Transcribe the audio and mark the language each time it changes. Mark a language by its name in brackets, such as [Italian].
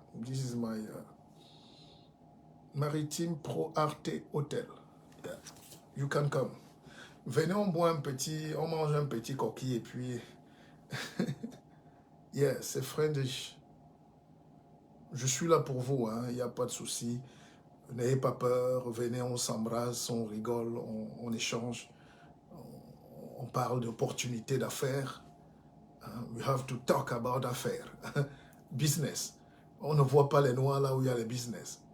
[English] This is my Maritime Pro Arte Hotel. Yeah. You can come. [French] Venez, on boit un petit, on mange un petit coquille et puis... yes, c'est Friedrich. Je suis là pour vous, il n'y a pas de souci. N'ayez pas peur, venez, on s'embrasse, on rigole, on échange, on parle d'opportunités d'affaires. [English] We have to talk about affaires. Business. [French] On ne voit pas les noirs là où il y a les business.